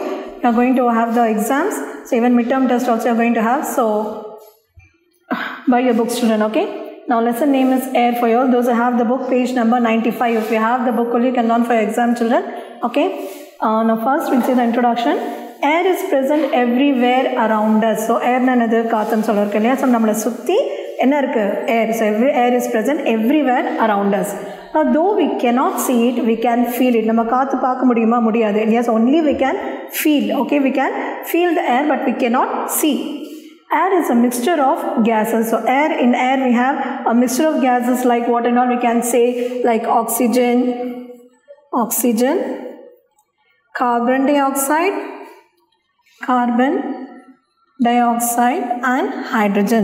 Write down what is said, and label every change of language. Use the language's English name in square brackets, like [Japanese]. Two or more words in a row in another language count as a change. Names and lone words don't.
[English] You are going to have the exams. So even midterm test also you are going to have. So buy your books, children, okay? Now lesson name is air for you all. Those who have the book, page number 95. If you have the book, you can learn for your exam, children. Okay? Now first we'll see the introduction. Air is present everywhere around us. [Tamil] So air நானடு காத்தான் சொல்லறுக்கு. So நம்மள சுத்தி என்ன இருக்கு air. [English] So air is present everywhere around us. Now though we cannot see it, we can feel it. [Tamil] நம்ம காத்து பாக்க முடியுமா முடியாது. [English] Yes, only we can feel. Okay, we can feel the air but we cannot see. Air is a mixture of gases. So in air we have a mixture of gases like what and all we can say, like oxygen, carbon dioxide and hydrogen.